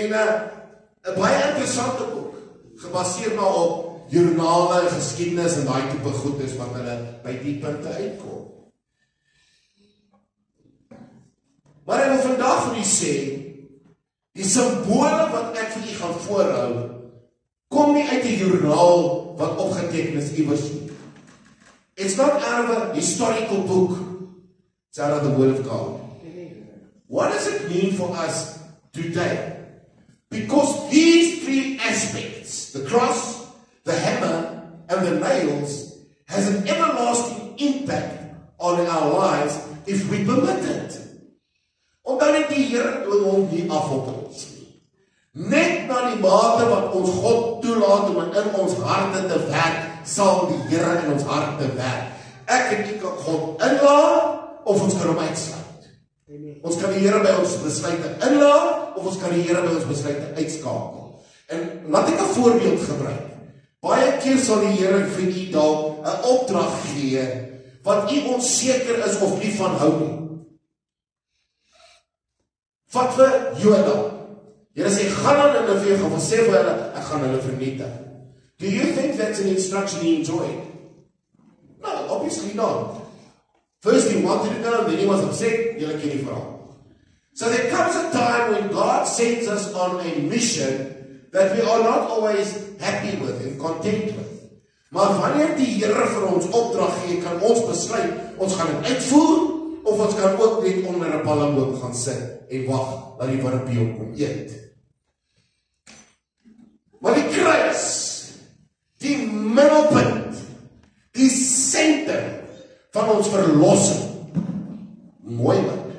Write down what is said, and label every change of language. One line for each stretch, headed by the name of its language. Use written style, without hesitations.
Afrikaans: En 'n baie interessante boek, gebaseer maar op joernale, geskiedenis en daai tipe goedes wat hulle by die punte uitkom. Maar ek wil vandag vir u sê, die simbole wat ek vir u gaan voorhou, kom nie uit 'n joernaal wat opgeteken is iewers nie.
English: It's not out of a historical book. It's out of the Word of God. What does it mean for us today? Because these 3 aspects, the cross, the hammer, and the nails, has an everlasting impact on our lives if we permit it.
Afrikaans: Omdat net die Here hom nie afhop ons nie. Net na die mate wat ons God toelaat om in ons harte te werk, sal die Here in ons harte werk. Ek en u kan God inlaat of ons kan hom uitsluit. Ons kan die Here by ons besluite inlaat of ons kan die Here by ons besluite uitskakel. En laat ek 'n voorbeeld gebruik. Baie keer sal die Here vir u dalk 'n opdrag gee wat u onseker is of nie van hou nie. Vat vir Joda. Here sê, gaan aan Nineve, gaan sê vir hulle, ek gaan hulle vernietig.
English: Do you think that's an instruction he enjoyed? No, obviously not. First he wanted to go, then he was upset,
Afrikaans: julle ken die verhaal.
English: So there comes a time when God sends us on a mission that we are not always happy with and content with.
Afrikaans: Maar wanneer die Here vir ons opdrag gee, kan ons besluit, ons gaan dit uitvoer, of ons kan ook net onder 'n palmboom gaan sit en wag dat die warmpie opkom eet. Maar die kruis, die middelpunt, die senter van ons verlossing. Mooi man.